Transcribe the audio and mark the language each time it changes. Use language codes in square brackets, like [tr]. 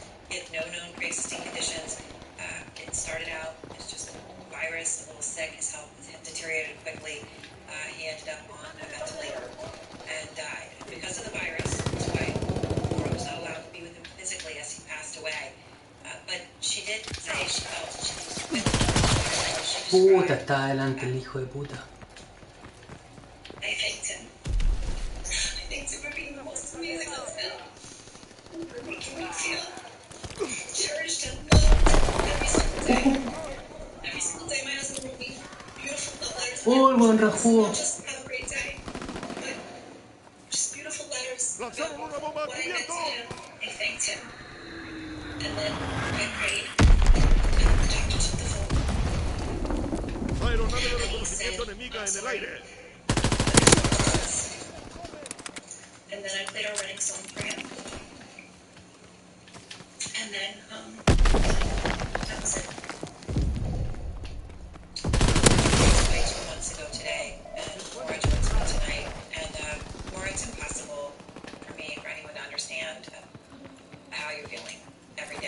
[en] He had no known pre-existing conditions. It started out as just a virus, a little sick. His health had deteriorated quickly. He ended up on a ventilator and died. Because of the virus, his wife was not allowed to be with him physically as he passed away. But she did say she felt she was with him. [es] Puta, está adelante el hijo de puta. [en] I thanked him. I thanked him for being the most amazing husband. For making me feel cherished and loved every single day. Every single day, my husband wrote me beautiful letters. [es] Oh, el buen rajudo. [en] Not just have a great day, but just beautiful letters about what I meant to him. I thanked him. And then I prayed. And the doctor took the phone. [es] Aeronave de reconocimiento enemiga en el aire. [en] And then I played our wedding song for him. And then, that was it. Way 2 months ago today, and more towards me tonight. And more, it's impossible for me, for anyone to understand how you're feeling every day.